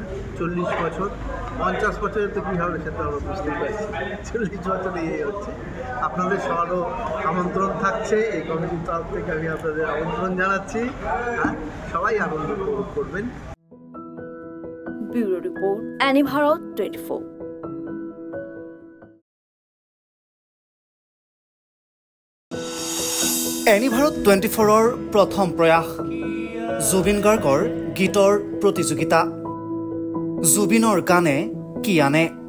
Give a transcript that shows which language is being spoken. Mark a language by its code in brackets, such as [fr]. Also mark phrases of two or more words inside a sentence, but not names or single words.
[bn] 40 বছর, 50 বছরের তো কী হবে সেটা আমরা বুঝতেই পারছি, 40 বছরে এই হচ্ছে। আপনাদের সবারও আমন্ত্রণ থাকছে, এই কমিটির তরফ থেকে আমি আপনাদের আমন্ত্রণ জানাচ্ছি। সবাই আনন্দ উপভোগ করবেন। ব্যুরো রিপোর্ট, অ্যানি ভারত 24। [as] এনি ভাৰত 24ৰ প্ৰথম প্ৰয়াস জুবিন গাৰ্গৰ গীতৰ প্ৰতিযোগিতা। জুবিনৰ গানে কি আনে।